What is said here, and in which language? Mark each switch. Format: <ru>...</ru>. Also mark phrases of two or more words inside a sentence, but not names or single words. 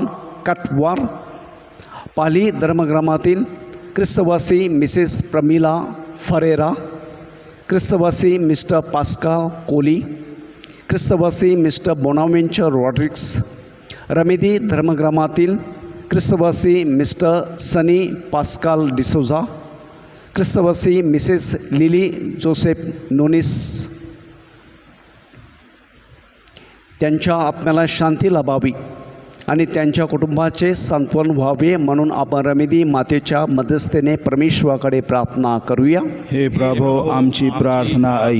<mr>कटवार, पाली धर्मग्रामातील ख्रिस्तवासी मिसेस प्रमिला फरेरा, ख्रिस्तवासी मिस्टर पास्काल कोली, ख्रिस्तवासी मिस्टर बोनावेंचर रॉड्रिक्स, रमेदी धर्मग्रामातील ख्रिस्तवासी मिस्टर सनी पास्काल डिसोजा, ख्रिस्तवासी मिसेस लिली जोसेफ नोनिस. त्यांच्या आत्म्याला शांती लाभावी आणि त्यांच्या कुटुंबाचे सांत्वन व्हावे म्हणून आपण रमेदी मातेच्या मध्यस्थेने परमेश्वराकडे प्रार्थना करूया. हे प्रभो आमची प्रार्थना ऐक.</mr>